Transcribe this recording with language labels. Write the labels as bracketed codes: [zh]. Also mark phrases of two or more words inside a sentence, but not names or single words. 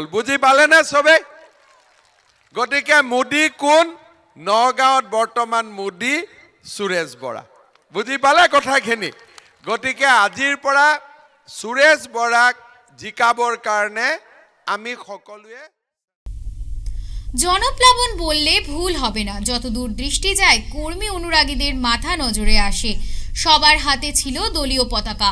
[as] বুজি পালেনে চবেই? গতিকে মোদী কোন? নগাঁৱত বৰ্তমান মোদী সুৰেশ বৰা। বুজি পালে কথাখিনি? গতিকে আজিৰ পৰা সুৰেশ বৰাক জিকাবৰ কাৰণে আমি সকলোৱে। [bn] জনপ্লাবন বললে ভুল হবে না। যতদূর দৃষ্টি যায় কর্মী অনুরাগীদের মাথা নজরে আসে। সবার হাতে ছিল দলীয় পতাকা।